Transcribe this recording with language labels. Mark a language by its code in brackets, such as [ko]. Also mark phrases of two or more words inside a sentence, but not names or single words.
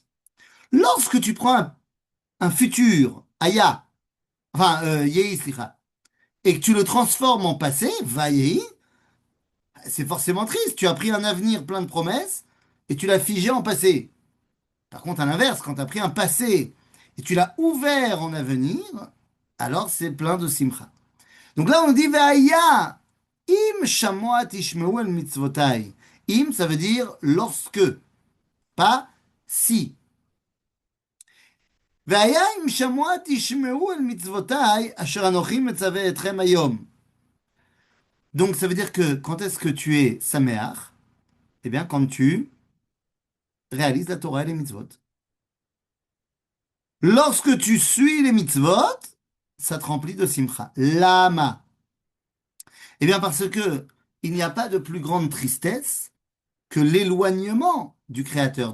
[fr] Lorsque tu prends un futur, Aya, enfin, Yehi, slicha, et que tu le transformes en passé, Vayehi, c'est forcément triste. Tu as pris un avenir plein de promesses et tu l'as figé en passé. Par contre, à l'inverse, quand tu as pris un passé et tu l'as ouvert en avenir, alors c'est plein de simcha. Donc là, on dit [he] והיה, אם שמע תשמעו אל מצותי. Im, [fr] ça veut dire lorsque, pas si. [he] והיה אם שמע תשמעו אל מצותי, אשר אנכי מצוה אתכם היום. [fr] Donc ça veut dire que quand est-ce que tu es sameach? Eh bien, quand tu réalises la Torah et les mitzvot. Lorsque tu suis les mitzvot, ça te remplit de simcha. Lama. Eh bien, parce que il n'y a pas de plus grande tristesse que l'éloignement du Créateur.